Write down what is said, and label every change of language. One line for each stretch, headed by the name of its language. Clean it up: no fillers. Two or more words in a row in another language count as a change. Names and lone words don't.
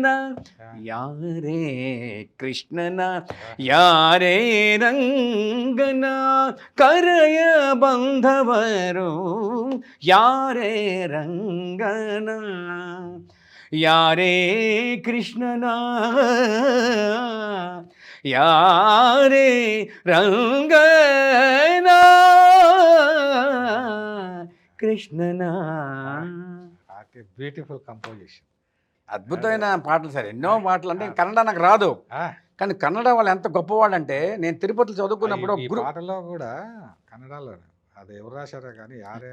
Kannada: ಯಾರೇ ಕೃಷ್ಣನ ಯಾರೇ ರಂಗನ ಕರೆಯ ಬಂಧವರು ಯಾರೇ ರಂಗನ ಯಾರೇ ಕೃಷ್ಣನ ಯಾರೇ ರಂಗನ కృష్ణన.
English: beautiful composition.
Telugu: అద్భుతమైన పాటలు సార్, ఎన్నో పాటలు. అంటే కన్నడ నాకు రాదు, కానీ కన్నడ వాళ్ళు ఎంత గొప్పవాళ్ళు అంటే నేను తిరుపతిలో చదువుకున్నప్పుడు ఈ పాటలో కూడా కన్నడలో అది ఎవరు రాశారో కానీ యారే